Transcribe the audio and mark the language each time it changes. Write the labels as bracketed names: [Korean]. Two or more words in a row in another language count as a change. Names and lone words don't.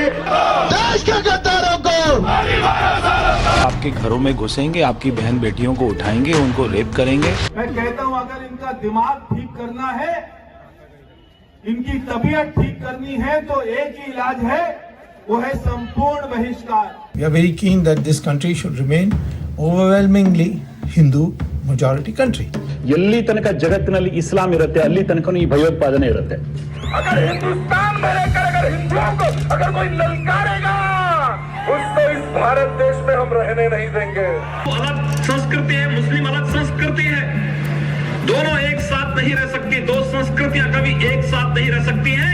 [Hindi] देश के गद्दारों को आपके घरों में घुसेंगे, आपकी बहन बेटियों को उठाएंगे, उनको रेप करेंगे। मैं कहता हूँ, अगर इनका दिमाग ठीक करना है, इनकी तबीयत ठीक करनी है, तो एक ही इलाज है, वो है संपूर्ण बहिष्कार। [English] We are very keen that this country should remain overwhelmingly Hindu majority country. [Kannada] ಎಲ್ಲಿ ತನಕ ಜಗತ್ತಿನಲ್ಲಿ ಇಸ್ಲಾಂ ಇರುತ್ತೆ ಅಲ್ಲಿ ತನಕ ಈ ಭಯೋತ್ಪಾದನೆ ಇರುತ್ತೆ. [Hindi] अगर हिंदुस्तान में रहकर अगर हिंदुओं को अगर कोई ललकारेगा, उसको इस भारत देश में हम रहने नहीं देंगे। अलग संस्कृति है, मुस्लिम अलग संस्कृति है, दोनों एक साथ नहीं रह सकती। दो संस्कृतियां कभी एक साथ नहीं रह सकती हैं।